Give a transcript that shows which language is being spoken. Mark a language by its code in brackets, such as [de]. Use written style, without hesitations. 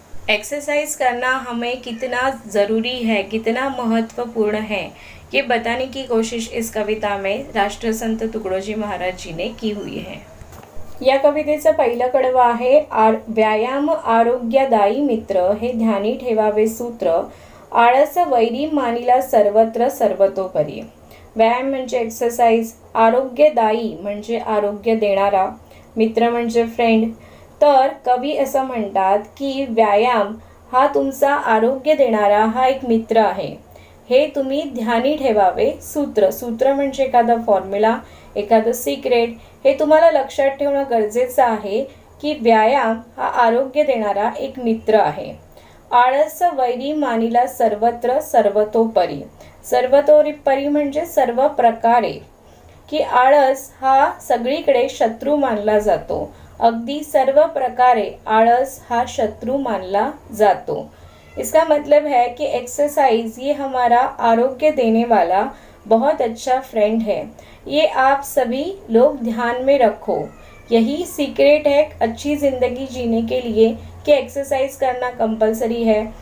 [hi] Exercise करना हमें कितना ज़रूरी है, कितना महत्वपूर्ण है, ये बताने की कोशिश इस कविता में राष्ट्रसंत तुकडोजी महाराज जी ने की हुई है। [mr] या कवितेचं पहिलं कडवं आहे व्यायाम आरोग्यदायी मित्र, हे ध्यानी ठेवावे सूत्र, आळस वैरी मानिला सर्वत्र सर्वतोपरी। व्यायाम म्हणजे एक्सरसाइज, आरोग्यदायी म्हणजे आरोग्य देणारा, मित्र म्हणजे फ्रेंड। तर कवी असं म्हणतात की व्यायाम हा तुमचा आरोग्य देणारा हा एक मित्र आहे, हे तुम्ही ध्यानी ठेवावे सूत्र म्हणजे एखादा फॉर्म्युला, एखादं सिक्रेट, हे तुम्हाला लक्षात ठेवणं गरजेचं आहे की व्यायाम हा आरोग्य देणारा एक मित्र आहे। आळस वैरी मानिला सर्वत्र सर्वतोपरी, सर्वतोपरी म्हणजे सर्व प्रकारे, की आळस हा सगळीकडे शत्रू मानला जातो। अगदी सर्व प्रकारे आळस हा शत्रु मानला जातो। [hi] इसका मतलब है कि एक्सरसाइज ये हमारा आरोग्य देने वाला बहुत अच्छा फ्रेंड है। ये आप सभी लोग ध्यान में रखो। यही सीक्रेट है अच्छी ज़िंदगी जीने के लिए कि एक्सरसाइज करना कंपलसरी है।